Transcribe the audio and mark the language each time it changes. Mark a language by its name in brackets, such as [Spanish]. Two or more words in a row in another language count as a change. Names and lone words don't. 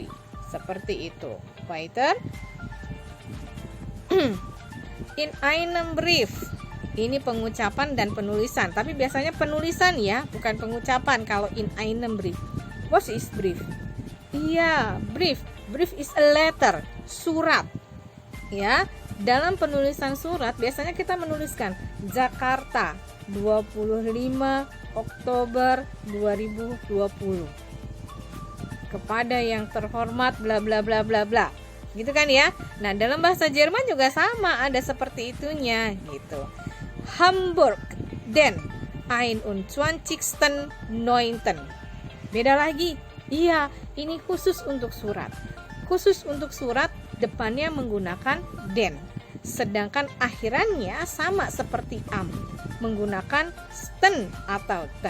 [Indonesian] Seperti itu. [German] Weiter. In einem Brief. [Indonesian] Ini pengucapan dan penulisan, tapi biasanya penulisan ya, bukan pengucapan kalau [German] in einem Brief. [English] What is brief? Iya, brief. Brief is a letter, [Indonesian] surat. Ya, dalam penulisan surat biasanya kita menuliskan Jakarta 25 Oktober 2020. Kepada yang terhormat bla bla bla bla bla. Gitu kan ya? Nah, dalam bahasa Jerman juga sama, ada seperti itunya gitu. [German] Hamburg den 21.9. [Indonesian] Beda lagi. Iya, ini khusus untuk surat. Khusus untuk surat depannya menggunakan den. Sedangkan akhirannya sama seperti am, menggunakan sten atau ten.